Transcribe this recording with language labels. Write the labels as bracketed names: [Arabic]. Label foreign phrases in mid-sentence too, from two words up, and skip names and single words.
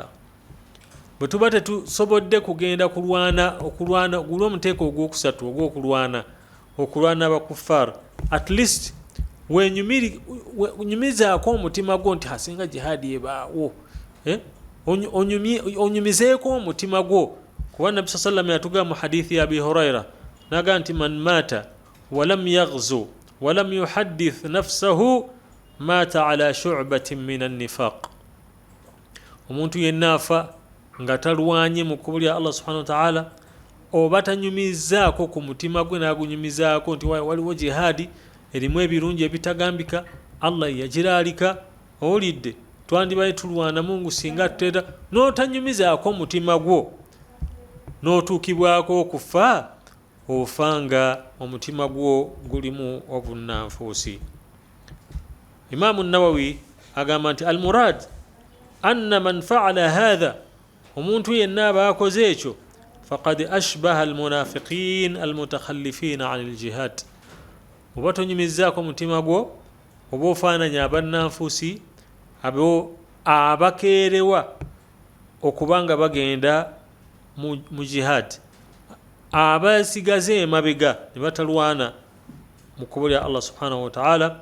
[Ganda] Bwe tuba tetusobodde kugenda okulwana gulwa omuteeko ogwokusatu okulwana abakuffar, [English] at least [Ganda] wenyumizaako omutima gwo nti hasinga jihaadi ebaawo, onyumizeeko omutima gwo, kuba Nabbi sallam yatugamba mu hadithi ya Abi Huraira naga nti [Arabic] من مات ولم يغز ولم يحدث نفسه مات على شعبة من النفاق. [Ganda] Omuntu yenna afa nga talwanye mu kkubo lya [Arabic] الله سبحانه وتعالى, [Ganda] oba tanyumizaako ku mutima gwe n'agunyumizaako nti waliwo jihaadi erimu ebirungi ebitagambika, Allah yagiraalika, owulidde twandibaye tulwana Mungu singa tutera, n'otanyumizaako mutima gwo n'otuukibwako okufa, ofanga omutima gwo gulimu obunnanfuusi. [Arabic] Imaamu Nawawi [Ganda] agamba nti [Arabic] المراد أن من فعل هذا, [Ganda] omuntu yenna aba akoze ekyo, [Arabic] فقد أشبه المنافقين المتخلفين عن الجهاد. [Ganda] Oba tonyumizaako mutima gwo, oba ofaananya abannanfuusi abo abakeerewa okubanga bagenda mu jihad, abasigaze emabega ne batalwana mu kkubo lya [Arabic] الله سبحانه وتعالى.